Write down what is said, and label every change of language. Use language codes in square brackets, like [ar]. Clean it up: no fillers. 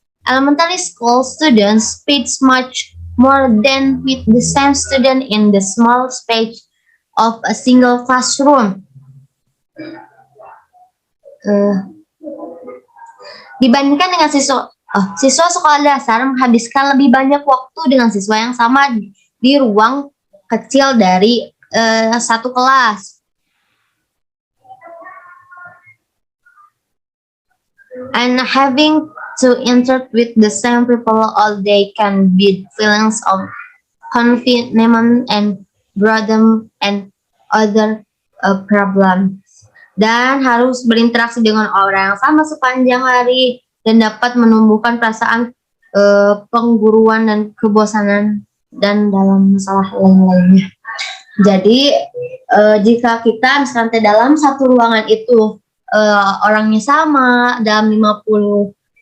[en] Elementary school students spend much more than with the same student in the small space of a single classroom. [id] Dibandingkan dengan siswa sekolah dasar menghabiskan lebih banyak waktu dengan siswa yang sama di ruang kecil dari satu kelas. [en] And having to interact with the same people all day can build feelings of confinement and boredom and other problems. [id] Dan harus berinteraksi dengan orang yang sama sepanjang hari dan dapat menumbuhkan perasaan pengguruan dan kebosanan dan dalam masalah lain-lainnya. Jadi jika kita misalnya dalam satu ruangan itu orangnya sama dalam 50